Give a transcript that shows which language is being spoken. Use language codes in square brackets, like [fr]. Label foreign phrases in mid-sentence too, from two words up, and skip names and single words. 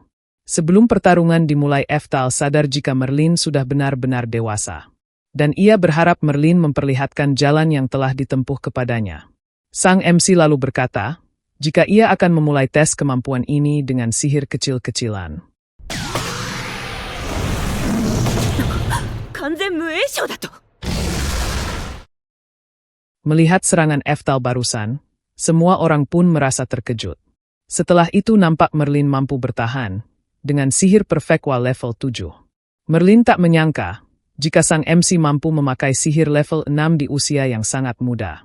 [id] Sebelum pertarungan dimulai Eftal sadar jika Merlin sudah benar-benar dewasa. Dan ia berharap Merlin memperlihatkan jalan yang telah ditempuh kepadanya. Sang MC lalu berkata, jika ia akan memulai tes kemampuan ini dengan sihir kecil-kecilan. [ja] 完全無影響だと [id] Melihat serangan Eftal barusan, semua orang pun merasa terkejut. Setelah itu nampak Merlin mampu bertahan dengan sihir perfekwa level 7. Merlin tak menyangka jika sang MC mampu memakai sihir level 6 di usia yang sangat muda.